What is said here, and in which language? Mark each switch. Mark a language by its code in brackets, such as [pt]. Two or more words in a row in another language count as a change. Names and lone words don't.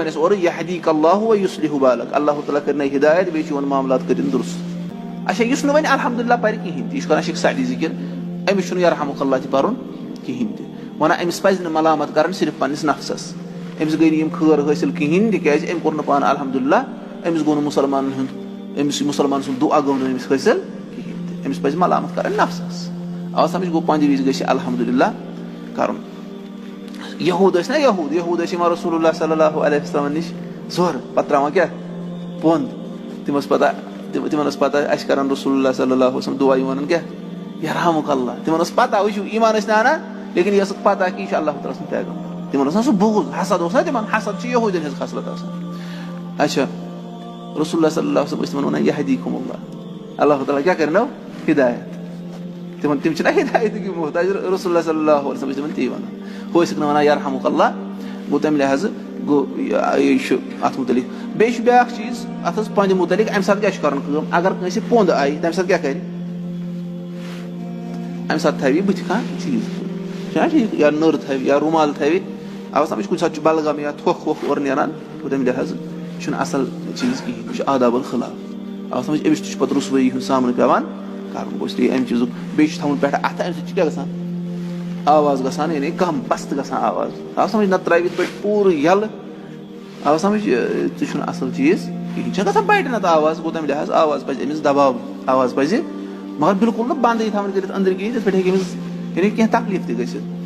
[ks] وَنٮ۪س اورٕ [ar] یہدیک اللہ ویُصلِحُ بالک [ks] اللہ تعالیٰ کٔرنَے ہِدایت بیٚیہِ چون معاملات کٔرِنۍ درُست اچھا یُس نہٕ وۄنۍ الحمدُاللہ پرِ کِہینۍ تہِ یہِ چھُ کران شیخ سعدی ذِکِر أمِس چھُنہٕ [ar] یرحمُک اللہ [ks] تہِ پرُن کِہینۍ تہِ وَنان أمِس پزِ نہٕ ملامت کرٕنۍ صرف پننِس نفسس أمِس گٔے نہٕ یِم خٲر حٲصِل کِہینۍ تِکیازِ أمۍ کوٚر نہٕ پانہٕ الحمدُاللہ أمِس گوٚو نہٕ مُسلمانن ہُنٛد أمِس مُسلمان سُنٛد دُعا گوٚو نہٕ أمِس حٲصِل کِہینۍ تہِ أمِس پزِ ملامت کرٕنۍ نفسس آو سمجھ گوٚو پنٛدِ وِزِ گژھِ الحمدُاللہ کرُن یہوٗد ٲسۍ نہ یہوٗد ٲسۍ یِوان [ar] رسول اللہ صلی اللہ علیہ وسلم [ks] نِش زورٕ پتہٕ تراوان کیٛاہ پوٚنٛد تِم ٲس پتہ تِمن ٲس پتہ اَسہِ کران رسول اللہ صلی اللہ علیہ وسلم دُعا یِم ونان کیٛاہ [ar] یرحمُک اللہ [ks] تِمن ٲس پتہ وٕچھِو ایٖمان ٲسۍ نہٕ اَنان لیکِن یہِ ٲسٕکھ پتہ کہِ یہِ چھُ اللہ تعالیٰ سُنٛد پیغمبر تِمن اوس نہ سُہ بوٗز حسد اوس نہ تِمن حسد چھِ یہوٗدٮ۪ن ہٕنٛز خصلت آسان اچھا [ar] رسول اللہ صلی اللہ علیہ وسلم [ks] ٲسۍ تِمن ونان [ar] یہدیکُم اللہ [ks] اللہ تعالیٰ کیٛاہ کرنو ہدایت تِم چھِنہ ہدایتٕکۍ محتاج [ar] رسول اللہ صلی اللہ علیہ وسلم [ks] ٲسۍ تِمن تی ونان ہُہ ٲسِکھ نہٕ ونان [ar] یرحمُک اللہ [ks] گوٚو تَمہِ لحاظہٕ گوٚو یہِ چھُ اَتھ مُتعلِق بیٚیہِ چھُ بیاکھ چیٖز اَتھ حظ پنٛدِ مُتعلِق اَمہِ ساتہٕ کیٛاہ چھُ کرُن کٲم اگر کٲنٛسہِ پوٚنٛد آیہِ تَمہِ ساتہٕ کیٛاہ کرِ اَمہِ ساتہٕ تھاوِ بٕتھِ کانٛہہ چیٖز چھُنہ ٹھیٖک یا نٔر تھاوِ یا روٗمال تھاوِ آو سمجھ کُنہِ ساتہٕ چھُ بلغم یا تھوٚکھ ووٚکھ اورٕ نیران گوٚو تَمہِ لحاظہٕ چھُنہٕ اَصٕل چیٖز کِہینۍ یہِ چھُ [ar] آداب الخلاف [ks] آو سمجھ أمِس تہِ چھُ پتہٕ رُسوٲیی ہُنٛد سامنہٕ پیٚوان کرُن گوٚو [ur] اس لیے [ks] اَمہِ چیٖزُک بیٚیہِ چھُ تھاوُن پٮ۪ٹھٕ اَتھٕ اَمہِ سۭتۍ چھُ کیٛاہ گژھان آواز گژھان یعنی کم پست گژھان آواز آو سمجھ نتہٕ ترٛاوِ یِتھ پٲٹھۍ پوٗرٕ یَلہٕ آو سمجھ تہِ چھُنہٕ اَصٕل چیٖز کِہینۍ چھےٚ گژھان بَڑِ نتہٕ آواز گوٚو تَمہِ لحاظ آواز پزِ أمِس دباوٕنۍ آواز پزِ مگر بِلکُل نہٕ بنٛدٕے تھاوٕنۍ کٔرِتھ أنٛدرۍ کِہینۍ تِتھ پٲٹھۍ ہیٚکہِ أمِس یعنی کینٛہہ تکلیٖف تہِ گٔژھِتھ